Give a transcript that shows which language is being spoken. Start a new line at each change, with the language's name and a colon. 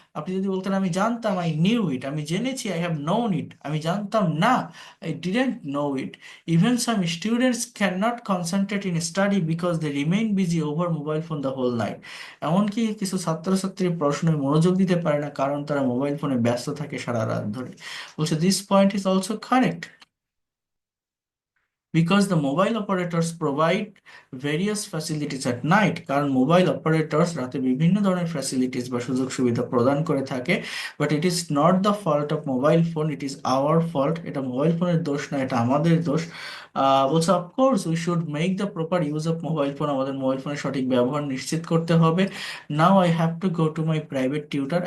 Bangla: আপনি যদি বলতেন আমি জানতাম,
English: I knew it,
Bangla: আমি জেনেছি,
English: I have known it,
Bangla: আমি জানতাম না,
English: I didn't know it. Even some students can not concentrate in study because they remain busy over mobile phone the whole night.
Bangla: এমনকি কিছু ছাত্রছাত্রী পড়াশোনায় মনোযোগ দিতে পারে না, কারণ তারা মোবাইল ফোনে ব্যস্ত থাকে সারা রাত ধরে।
English: বলছে this point is also correct because the mobile operators provide various facilities at night।
Bangla: কারণ মোবাইল অপারেটরস রাতে বিভিন্ন ধরনের ফ্যাসিলিটিস বা সুযোগ সুবিধা প্রদান করে থাকে।
English: But it is not the fault of mobile phone, it is our fault.
Bangla: এটা মোবাইল ফোনের দোষ না, এটা আমাদের দোষ। বলছে
English: Of course we should make the proper use of mobile phone.
Bangla: আমাদের মোবাইল ফোনের সঠিক ব্যবহার নিশ্চিত করতে হবে।
English: Now I have to go to my private tutor.